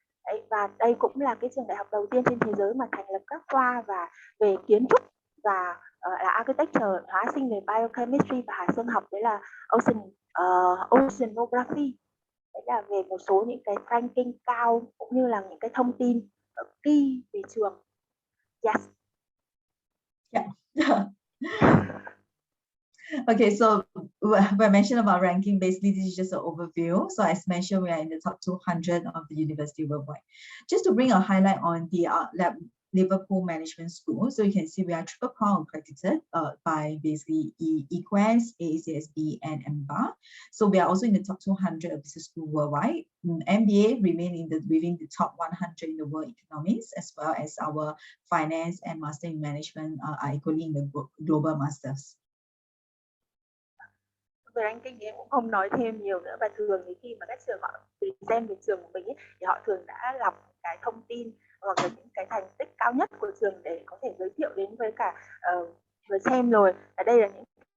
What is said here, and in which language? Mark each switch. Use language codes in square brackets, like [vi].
[vi] Đấy, và đây cũng là cái trường đại học đầu tiên trên thế giới mà thành lập các khoa và về kiến trúc và là architecture, hóa sinh về biochemistry và hải dương học, đấy là oceanography. Đấy là về một số những cái ranking cao cũng như là những cái thông tin key về trường. [en] Yes. Yeah. Okay, so when I mentioned about ranking, basically this is just an overview. So as mentioned, we are in the top 200 of the university worldwide. Just to bring a highlight on the Liverpool Management School, so you can see we are triple crown accredited by basically EQuest, AACSB, and MBA. So we are also in the top 200 of business school worldwide. MBA remain within the top 100 in the world economics, as well as our finance and master in management are equally in the global masters. [vi] Về ranking thì em cũng không nói thêm nhiều nữa, và thường thì khi mà các trường họ present về trường của mình thì họ thường đã lọc cái thông tin hoặc là những cái thành tích cao nhất của trường để có thể giới thiệu đến với cả người xem rồi. Ở đây là những cái